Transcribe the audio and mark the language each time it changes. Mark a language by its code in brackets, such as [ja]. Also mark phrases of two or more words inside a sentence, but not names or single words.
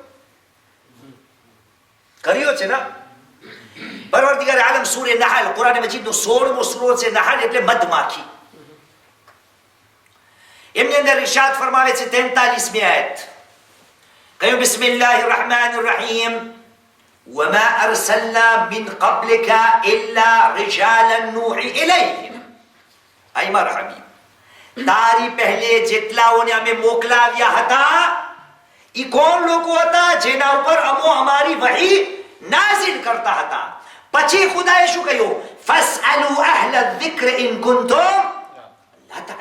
[gu] કર્યો છે ને. પરવરદિગારે આલમ સૂરે નહલ, કુરાન મજીદનો 16મો સૂરો છે નહલ, એટલે મધમાખી. એમની અંદર ઇરશાદ ફરમાવે છે 43મી આયત, કહ્યું [ar] بسم الله الرحمن الرحيم وما أرسلنا من قبلك إلا رجالا نوحي إليهم. أي مرحبا, [gu] તારી પહેલે જેટલાઓને અમે મોકલાવ્યા હતા ઈ કોણ લોકો હતા? જેના ઉપર અમો અમારી વહી નાઝિલ કરતા હતા. પછી ખુદાએ શું કહ્યું? [ar] فاسألوا أهل الذكر إن كنتم لا تعلمون.